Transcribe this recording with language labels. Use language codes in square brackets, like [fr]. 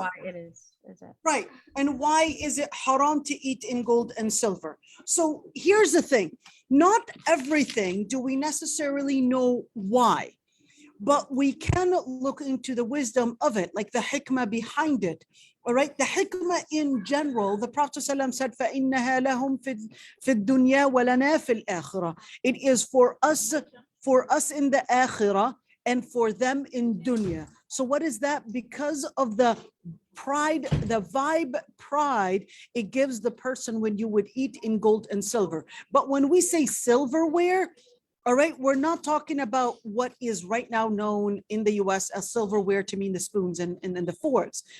[en] why it is it? Right. And why is it haram to eat in gold and silver? So here's the thing. Not everything do we necessarily know why, but we can look into the wisdom of it, like the hikmah behind it. All right. The hikmah in general, the Prophet ﷺ said, [ar] فَإِنَّهَا لَهُمْ فِي الدُّنْيَا وَلَنَا فِي الْآخِرَةِ. [en] It is for us in the akhirah and for them in dunya. So what is that? Because of the pride, the vibe pride it gives the person when you would eat in gold and silver. But when we say silverware, all right, we're not talking about what is right now known in the US as silverware to mean the spoons and the forks.